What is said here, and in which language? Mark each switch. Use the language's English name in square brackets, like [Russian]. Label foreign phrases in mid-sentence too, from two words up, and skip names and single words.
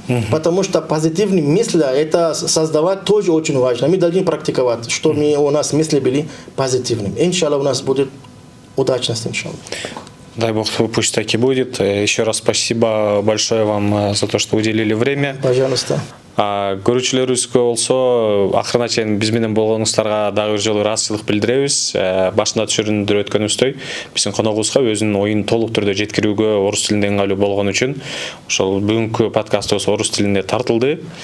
[Russian] Потому что позитивные мысли это создавать тоже очень важно. Мы должны практиковать, чтобы у нас мысли были позитивными. Иншаллах, у нас будет удачность, иншаллах. Дай Бог, пусть так и будет. Еще раз спасибо большое вам за то, что уделили время. Пожалуйста. [Kyrgyz] Көрүүчүлөрүбүз көп болсо, акырына чейин биз менен болгонуңуздарга дагы бир жолу ыраазычылык билдиребиз. Башында түшүрүндүрүп өткөнүбүздөй, биздин коногубузга өзүнүн оюн толук түрдө жеткирүүгө орус тилинде ыңгайлуу болгон үчүн ошол бүгүнкү подкастыбыз орус тилинде тартылды.